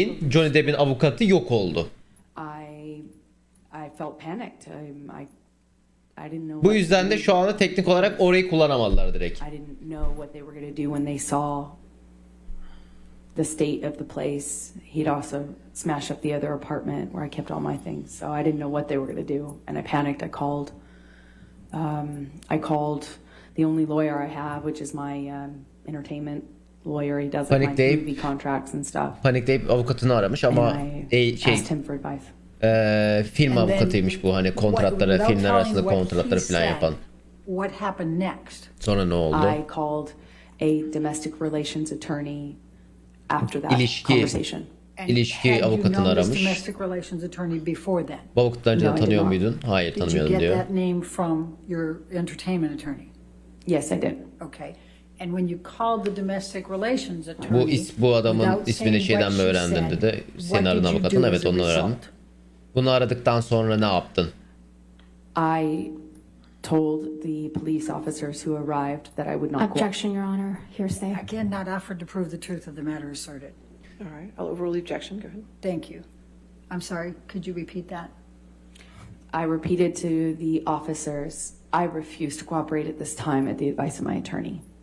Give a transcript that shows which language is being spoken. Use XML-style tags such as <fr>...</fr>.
<tr>Johnny Depp'in avukatı yok oldu.</tr> <en>I felt panicked. I didn't know</en> <tr>Bu yüzden de şu anda teknik olarak orayı kullanamadılar direkt.</tr> <en>I didn't know what they were going to do when they saw the state of the place. He'd also smashed up the other apartment where I kept all my things. So I didn't know what they were going to do, and I panicked. I called the only lawyer I have, which is my entertainment lawyer. He does like my movie contracts and stuff.</en> <tr>Panikleyip avukatını aramış ama</tr> <en>asked him for advice.</en> <tr>Film avukatıymış bu, hani kontratları, filmler arasında kontratları falan yapan.</tr> <en>What happened next?</en> <tr>Sonra ne oldu?</tr> <en>I called a domestic relations attorney after that conversation.</en> <tr>İlişki avukatını aramış.</tr> <en>Domestic relations attorney before then?</en> <tr>Bu avukatı önceden tanıyor muydun? Hayır, tanımıyordum diyor.</tr> <en>Did you get that name from your entertainment attorney? Yes, I did. Okay. And when you called the domestic relations attorney,</en> <tr>Bu adamın ismini şeyden mi öğrendin dedi. Senin aradığın avukatın, evet onu öğrendim. Bunu aradıktan sonra ne yaptın?</tr> <en>I told the police officers who arrived that I would not Objection, Your Honor. Hearsay. again, not offered to prove the truth of the matter asserted. All right, I'll overrule the objection. Go ahead. Thank you. I'm sorry, could you repeat that? I repeated to the officers, I refuse to cooperate at this time at the advice of my attorney.</en>